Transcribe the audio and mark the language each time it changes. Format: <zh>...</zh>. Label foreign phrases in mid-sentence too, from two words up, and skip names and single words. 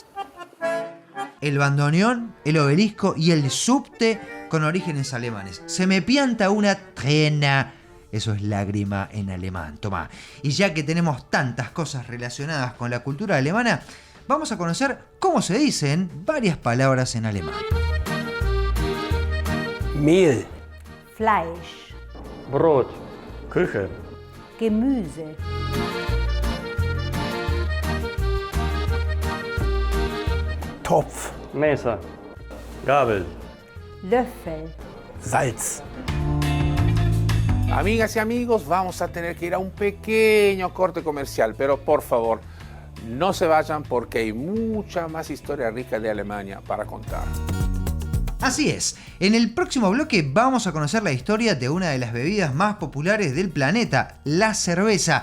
<es>El bandoneón, el obelisco y el subte con orígenes alemanes. Se me pianta una trena. Eso es lágrima en alemán. Tomá. Y ya que tenemos tantas cosas relacionadas con la cultura alemana, vamos a conocer cómo se dicen varias palabras en alemán. Mehl, Fleisch,</es> <de>Brot, Küche,</de> <es>Gemüse, Topf, Mesa, Gabel, Löffel, Salz. Amigas y amigos, vamos a tener que ir a un pequeño corte comercial, pero por favor, no se vayan porque hay mucha más historia rica de Alemania para contar. Así es, en el próximo bloque vamos a conocer la historia de una de las bebidas más populares del planeta, la cerveza.</es>